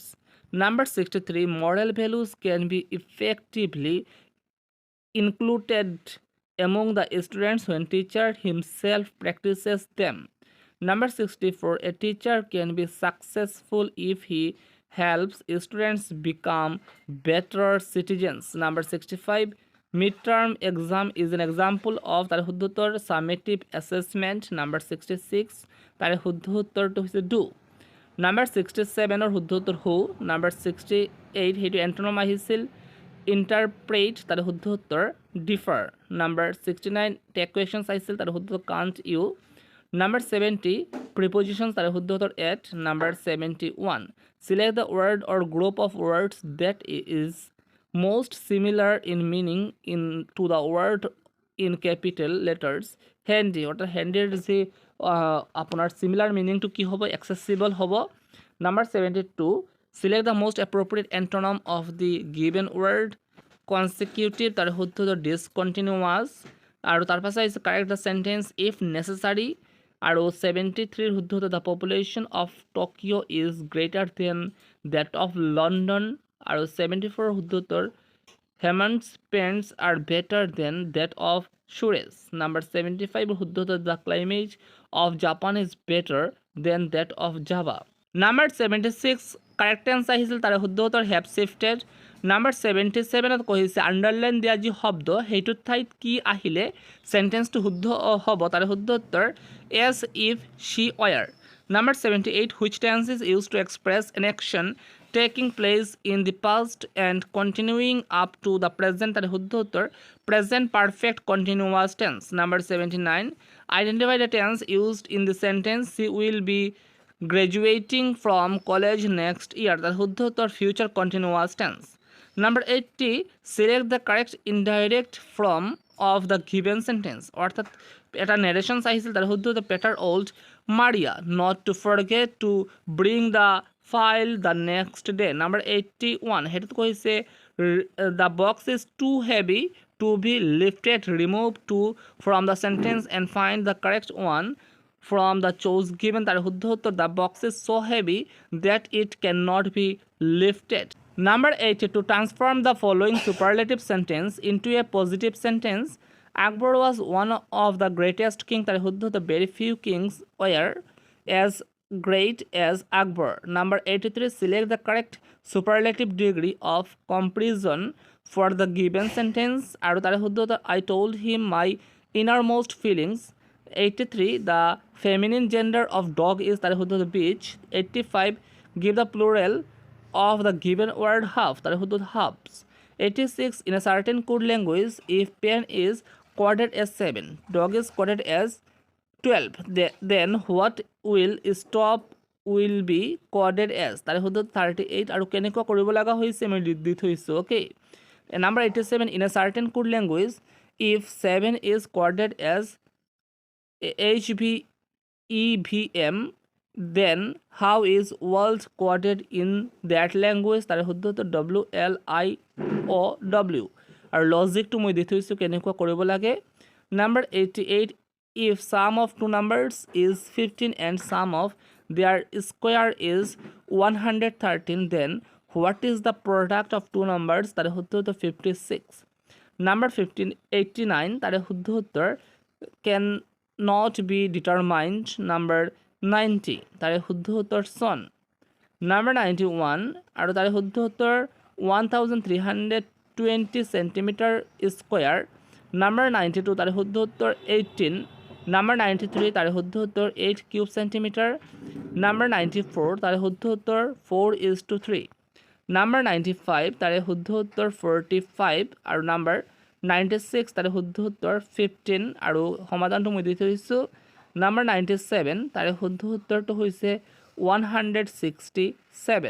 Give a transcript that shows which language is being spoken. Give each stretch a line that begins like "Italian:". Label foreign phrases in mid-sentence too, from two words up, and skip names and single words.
English: Number 63, moral values can be effectively included among the students when teacher himself practices them. Number 64, a teacher can be successful if he helps students become better citizens. Number 65, midterm exam is an example of
Assamese: তার শুদ্ধ উত্তর
English: summative assessment.
Assamese: Number 66, তার শুদ্ধ উত্তৰটো হৈছে do. Number 67 ৰ শুদ্ধ উত্তৰ who. Number 68, সেইটো এন্টোনিম আহিছিল interpret, তার শুদ্ধ উত্তৰ differ. Number 69,
English: tag questions
Assamese: আহিছিল, তার শুদ্ধ উত্তৰ
English: can't you. Number 70, prepositions,
Assamese: তার শুদ্ধ উত্তৰ at.
English: Number 71, select the word or group of words that is most similar in meaning to the word in capital letters. Handy,
Bangla: অর্থাৎ handy যে আপনার
English: similar meaning to
Bangla: কি হবে, accessible হবে.
English: Number 72, select the most appropriate antonym of the given word.
Assamese: Consecutive, তার শুদ্ধ উত্তৰ discontinuous. আৰু তাৰ পাছত আছে
English: correct the sentence if necessary.
Assamese: আৰু 73 শুদ্ধ উত্তৰ
English: the population of Tokyo is greater than that of London.
Assamese: আৰু 74 শুদ্ধ উত্তৰ
English: Hammond's pens are better than that of Suresh. Number 75
Assamese: শুদ্ধ উত্তৰ
English: the climate of Japan is better than that of Java.
Assamese: Number 76,
English: correct answer
Assamese: আহিছিল তাৰে শুদ্ধ উত্তৰ
English: have shifted.
Assamese: Number 77 কৈছে আণ্ডাৰলাইন দিয়া যি শব্দ সেইটোৰ ঠাইত কি আহিলে সেন্টেন্সটো শুদ্ধ হ'ব, তাৰে শুদ্ধ উত্তৰ
English: as if she were. Number 78, which tense is used to express an action taking place in the past and continuing up to the present,
Assamese: তারে শুদ্ধ উত্তর
English: present perfect continuous tense. Number 79, identify the tense used in the sentence she will be graduating from college next year,
Assamese: তার শুদ্ধ উত্তর
English: future continuous tense. Number 80, select the correct indirect form of the given sentence,
Assamese: অর্থাৎ এটা narration আহিছিল, তার শুদ্ধ উত্তর
English: Peter told Maria not to forget to bring the file the next day. Number 81,
Assamese: হেতুত কৈছে
English: the box is too heavy to be lifted. Remove to from the sentence and find the correct one from the choice given.
Assamese: তার শুদ্ধ উত্তর
English: the box is so heavy that it cannot be lifted. Number 80, to transform the following superlative sentence into a positive sentence. Akbar was one of the greatest kings.
Assamese: তার শুদ্ধ উত্তর
English: very few kings were as great as Akbar. Number 83, select the correct superlative degree of comparison for the given sentence.
Assamese: আৰু তাৰে শুদ্ধ উত্তৰ
English: I told him my innermost feelings. 83, the feminine gender of dog is
Assamese: তাৰে শুদ্ধ উত্তৰ
English: bitch. 85, give the plural of the given word half,
Assamese: তাৰে শুদ্ধ উত্তৰ halves.
English: 86, in a certain code language if pen is coded as 7, dog is coded as 12, then what will stop will be coded as,
Assamese: তাৰে শুদ্ধ 38. আৰু কেনেকুৱা কৰিব লগা হৈছে মই দি থৈছোঁ, okay.
English: Number 87, in a certain code language if 7 is coded as HVEVM then how is world coded in that language,
Assamese: তাৰে শুদ্ধ উত্তৰ WLIOW. আৰু লজিকটো মই দি থৈছোঁ কেনেকুৱা কৰিব লাগে.
English: Number 88, if sum of two numbers is 15 and sum of their square is 113 then what is the product of two numbers,
Assamese: তাৰে শুদ্ধ উত্তৰ 56.
English: Number 89,
Assamese: তাৰে শুদ্ধ উত্তৰ
English: can not be determined.
Assamese: Number 90, তাৰে শুদ্ধ উত্তৰ son. Number 91, আৰু তাৰে শুদ্ধ উত্তৰ 1320
English: centimeter square.
Assamese: Number 92, তাৰে শুদ্ধ উত্তৰ 18. Number 93, তাৰে শুদ্ধ উত্তৰ 8
English: cube centimeter.
Assamese: Number 94, তাৰে শুদ্ধ উত্তৰ 4:3. Number 95, তাৰে শুদ্ধ উত্তৰ 45. আৰু number 96, তাৰে শুদ্ধ উত্তৰ 15. আৰু সমাধানটো মই দি থৈছোঁ নাম্বাৰ 97 তাৰে শুদ্ধ উত্তৰটো হৈছে 167।